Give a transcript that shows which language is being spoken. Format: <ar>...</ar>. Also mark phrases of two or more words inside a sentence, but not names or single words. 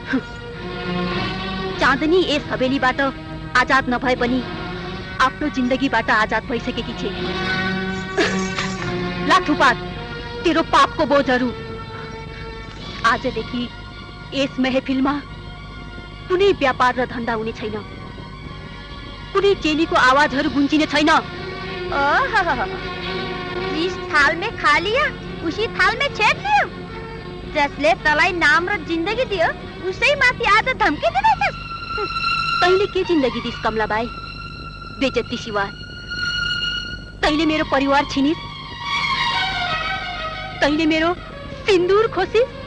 <ne>चाँदनी यस हवेलीबाट आजाद नभए पनि आफ्नो जिन्दगीबाट आजाद भइसकेकी छे। ला थुपात तेरो पापको बोझहरू। आजदेखि यस महफिलमा कुनै व्यापार र धन्दा हुने छैन। कुनै चेलीको आवाजहरू गुन्जिने छैन।</ne> <hi>जिस थाल में खा लिया उसी थाल में छेद लियो।</hi> <ne>जसले तलाई नाम र जिन्दगी दियो उसै माथि आज धम्की दिँदैछस्। तैँले के जिन्दगी दिस कमलाबाई?</ne> <hi>बेइज्जती सिवा।</hi> <ne>तैँले मेरो परिवार छिनिस। तैँले मेरो सिन्दूर खोसिस।</ne>